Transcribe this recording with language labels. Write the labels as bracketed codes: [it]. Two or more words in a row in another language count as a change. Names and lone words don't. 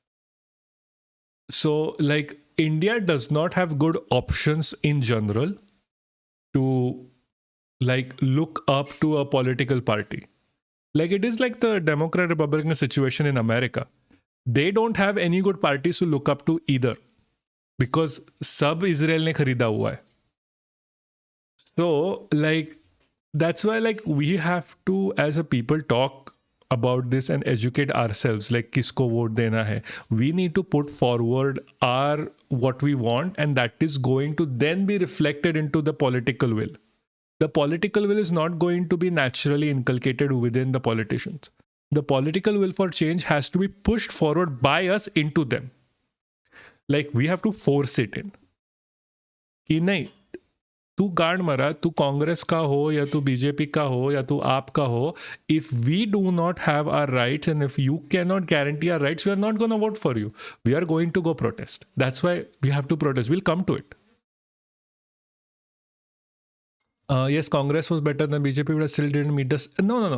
[en] So like India does not have good options in general to like look up to a political party. Like it is like the Democrat Republican situation in America. They don't have any good parties to look up to either because [hi] सब Israel ने खरीदा हुआ है. [en] So like that's why like we have to as a people talk about this and educate ourselves, like [hi] किसको vote देना है. [en] We need to put forward our what we want, and that is going to then be reflected into the political will. The political will is not going to be naturally inculcated within the politicians. The political will for change has to be pushed forward by us into them. Like we have to force it in. [hi] कि नहीं तू गांड मरा, तू कांग्रेस का हो या तू बीजेपी का हो या तू आप का हो, [en] if we do not have our rights and if you cannot guarantee our rights, we are not going to vote for you. We are going to go protest. That's why we have to protest. We'll come to it. Yes, Congress was better than BJP, but still didn't meet the... No.